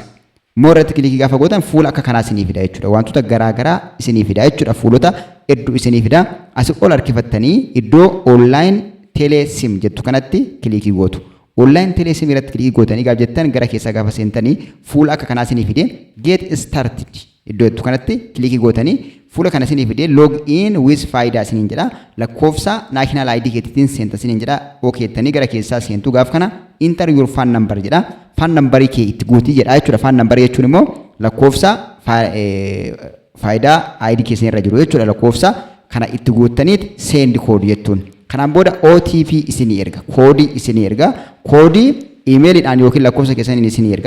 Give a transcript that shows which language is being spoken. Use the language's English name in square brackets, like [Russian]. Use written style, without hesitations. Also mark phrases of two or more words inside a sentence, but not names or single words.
[Oromo] Moor irratti kilikii gaafa gootan fuula akka kanaa isinii fida jechuudha. Wantoota garaagaraa isinii fida jechuudha. Fuulota hedduu isinii fida. Asii ol harkifattanii iddoo [English] online telesim [Oromo] jettu kanatti kilikii gootu. [English] Online telesim [Oromo] irratti kilikii gootanii gaafa jettan gara keessa gaafa seentanii fuula akka kanaa isinii fide [English] get started [Oromo] iddoo jettu kanatti kilikii gootanii fuula kana isinii fide [English] log in with [Oromo] faayidaa isiniin jedha. Lakkoofsa [English] national ID [Oromo] keetiin seenta isiniin jedha. Okay jettanii gara keessaa seentuu gaafa kana [English] enter your phone number [Oromo] jedha. [English] Phone number [Oromo] kee itti guutii jedha jechuudha. [English] Phone number [Oromo] jechuun immoo lakkoofsa faayidaa ID keessan irra jiru jechuudha. Lakkoofsa kana itti guuttaniit [English] send code [Oromo] jettuun. Kanaan booda OTP isinii erga. Koodii isinii erga. Koodii iimeeliidhaan yookiin lakkoofsa keessaniin isinii erga.